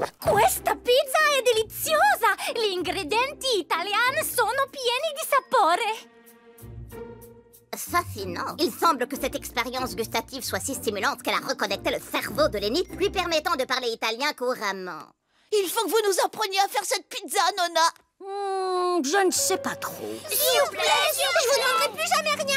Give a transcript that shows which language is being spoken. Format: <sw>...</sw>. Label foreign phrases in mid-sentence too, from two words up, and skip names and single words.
<it>Questa pizza è deliziosa! Gli ingredienti italiani sono pieni di sapore!</it> <fr>Fascinant! Il semble que cette expérience gustative soit si stimulante qu'elle a reconnecté le cerveau de Lenny, lui permettant de parler italien couramment. Il faut que vous nous appreniez à faire cette pizza, Nonna. Je ne sais pas trop. S'il vous plaît, je vous demanderai plus jamais rien.</fr>